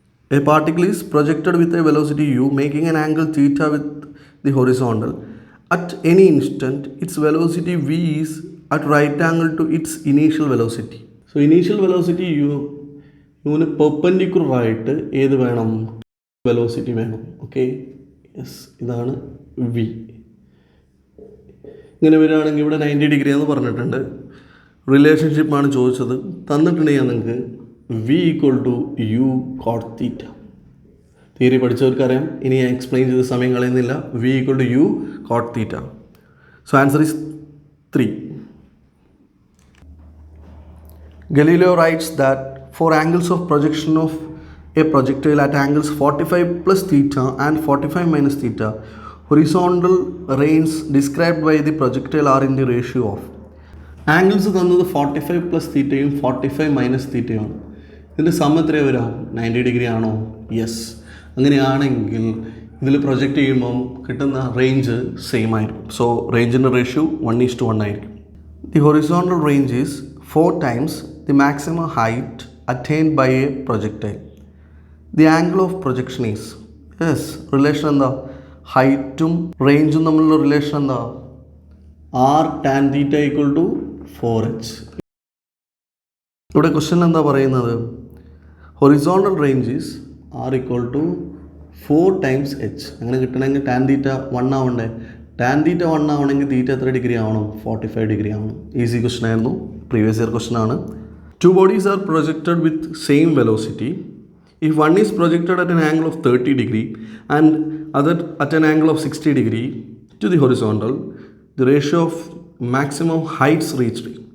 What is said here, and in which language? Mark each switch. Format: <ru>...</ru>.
<en>A particle is projected with a velocity u making an angle theta with the horizontal. At any instant, its velocity v is at right angle to its initial velocity.</en> <ml>So initial velocity യുവിന് perpendicular ആയിട്ട് ഏത് വേണം? Velocity വേണം. Okay, yes, ഇതാണ് V. ഇങ്ങനെ വരികയാണെങ്കിൽ ഇവിടെ 90 degree എന്ന് പറഞ്ഞിട്ടുണ്ട്. റിലേഷൻഷിപ്പാണ് ചോദിച്ചത്. തന്നിട്ടുണ്ടെങ്കിൽ നിങ്ങൾക്ക്</ml> <en>V equal to U cot theta.</en> <ml>Theory പഠിച്ചവർക്കറിയാം. ഇനി ഞാൻ എക്സ്പ്ലെയിൻ ചെയ്ത സമയം കളയുന്നില്ല.</ml> <en>V equal to U cot theta. So answer is 3. Galileo writes that for angles of projection of a projectile at angles 45 plus theta and 45 minus theta, horizontal ranges described by the projectile are in the ratio of.</en> <ml>Angles തന്നത് 45 plus തീറ്റയും 45 minus തീറ്റയുമാണ്. ഇതിൻ്റെ some എത്രയാണ് വരാം? 90 degree ആണോ? Yes. അങ്ങനെയാണെങ്കിൽ ഇതിൽ project ചെയ്യുമ്പം കിട്ടുന്ന റേഞ്ച് സെയിം ആയിരിക്കും. സോ റേഞ്ചിൻ്റെ റേഷ്യോ 1:1 ആയിരിക്കും.</ml> <en>The horizontal range is 4 times the maximum height attained by a projectile. The angle of projection is.</en> <ml>Yes, relation എന്താ? ഹൈറ്റും റേഞ്ചും തമ്മിലുള്ള റിലേഷൻ എന്താ?</ml> <en>R tan theta equal to 4h.</en> <ml>ഇവിടെ question എന്താ പറയുന്നത്?</ml> <en>Horizontal range is R equal to 4 times h.</en> <ml>അങ്ങനെ കിട്ടണമെങ്കിൽ tan theta 1 ആവണ്ടേ? ടാൻ തീറ്റ 1 ആവണമെങ്കിൽ തീറ്റ എത്ര ഡിഗ്രി ആവണം? 45 ഡിഗ്രി ആവണം. ഈസി ക്വസ്റ്റൻ ആയിരുന്നു, പ്രീവിയസ് ഇയർ ക്വസ്റ്റൻ ആണ്.</ml> <en>2 bodies are projected with same velocity. If one is projected at an angle of 30 degree and other at an angle of 60 degree to the horizontal, the ratio of maximum heights reached.</en>